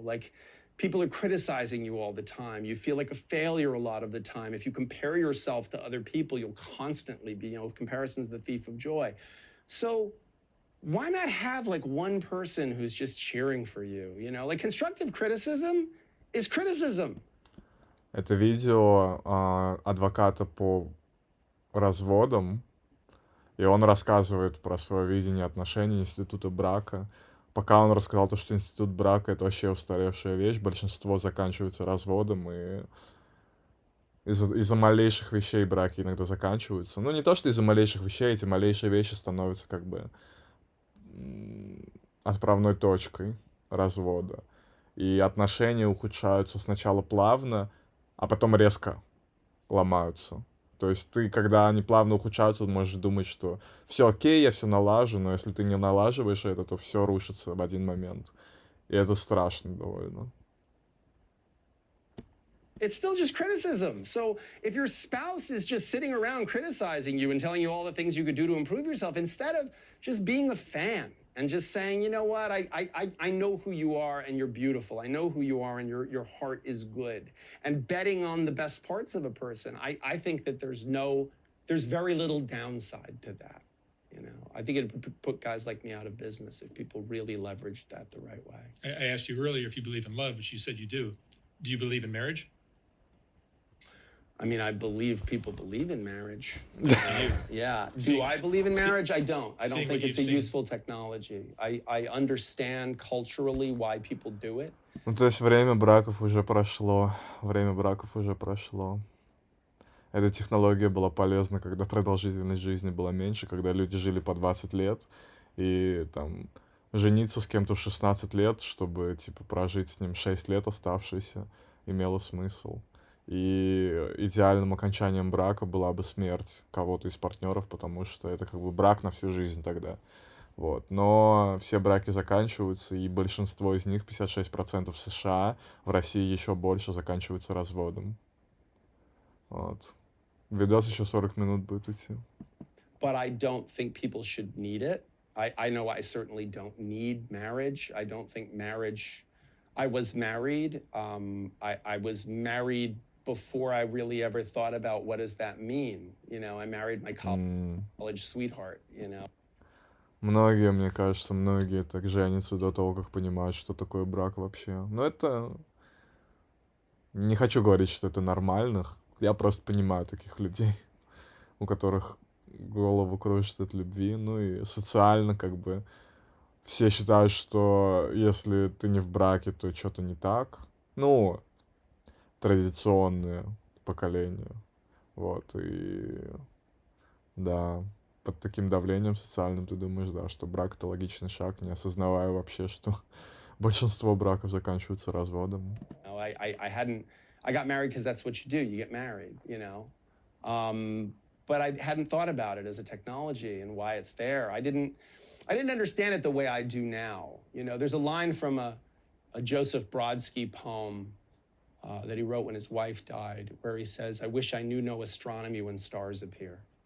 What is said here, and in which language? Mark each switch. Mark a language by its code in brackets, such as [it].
[en] Like, people are criticizing you all the time. You feel like a failure a lot of the time. If you compare yourself to other people, you'll constantly be, you know, comparison's the thief of joy. So why not have like one person who's just cheering for you, you know? Like, constructive criticism is criticism. [ru] Это видео адвоката по разводам, и он рассказывает про свое видение отношений, института брака. Пока он рассказал то, что институт брака — это вообще устаревшая вещь, большинство заканчивается разводом, и из-за малейших вещей браки иногда заканчиваются. Ну, не то, что из-за малейших вещей, эти малейшие вещи становятся как бы отправной точкой. развода. И отношения ухудшаются сначала плавно, а потом резко ломаются. То есть ты, когда они плавно ухудшаются, можешь думать, что все окей, я все налажу, но если ты не налаживаешь это, то все рушится в один момент. И это страшно довольно. [en] It's still just criticism. So if your spouse is just sitting around criticizing you and telling you all the things you could do to improve yourself, instead of just being a fan and just saying, you know what, I know who you are and you're beautiful. I know who you are and your heart is good. And betting on the best parts of a person, I think that there's very little downside to that. You know, I think it would put guys like me out of business if people really leveraged that the right way. I asked you earlier if you believe in love, which you said you do. Do you believe in marriage? I mean, I believe people believe in marriage. Yeah. Do I believe in marriage? I don't. I don't think it's a useful technology. I understand culturally why people do it. [ru] Ну, то есть время браков уже прошло. Время браков уже прошло. Эта технология была полезна, когда продолжительность жизни была меньше, когда люди жили по 20 лет, и там жениться с кем-то в 16 лет, чтобы, типа, прожить с ним 6 лет оставшиеся, имело смысл. И идеальным окончанием брака была бы смерть кого-то из партнеров, потому что это как бы брак на всю жизнь тогда. Вот. Но все браки заканчиваются, и большинство из них, 56% в США, в России еще больше, заканчиваются разводом. Вот. Видос еще 40 минут будет идти. [en] But I don't think people should need it. I know I certainly don't need marriage. I don't think marriage... I was married. I was married before I really ever thought about what does that mean. You know, I married my college sweetheart, you know. [ru] Многие, мне кажется, многие так женятся до того, как понимают, что такое брак вообще. Но это... Не хочу говорить, что это нормальных. Я просто понимаю таких людей, у которых голову кружит от любви. Ну и социально как бы все считают, что если ты не в браке, то что-то не так. Ну, традиционное поколение. Вот, и да, под таким давлением социальным ты думаешь, да, что брак — это логичный шаг, не осознавая вообще, что большинство браков заканчиваются разводом. [en] I got married because that's what you do. You get married, you know. But I hadn't thought about it as a technology and why it's there. I didn't understand it the way I do now. You know, there's a line from a Joseph Brodsky poem that he wrote when his wife died, where he says, "I wish I knew no astronomy when stars appear."